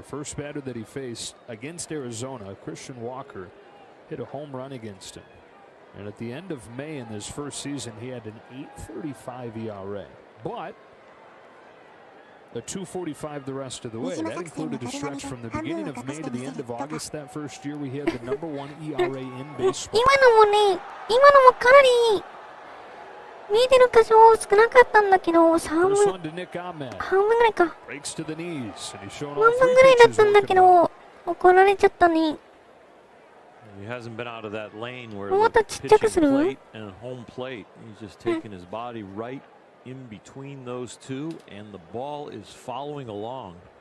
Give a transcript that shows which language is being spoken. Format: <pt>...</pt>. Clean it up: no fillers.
<en>First batter that he faced against Arizona, Christian Walker, hit a home run against him. And at the end of May in his first season, he had an 8.35 ERA. But a 2.45 the rest of the way. That included a stretch from the beginning of May to the end of August that first year. We had the #1 ERA in baseball.</en> <ja>今のもかなり見えてる箇所少なかったんだけど、半分ぐらいか。半分ぐらいだったんだけど、怒られちゃったね。</ja> <en>He hasn't been out of that lane where the pitching plate and home plate. He's just taking his body right in between those two, and the ball is following along.</en>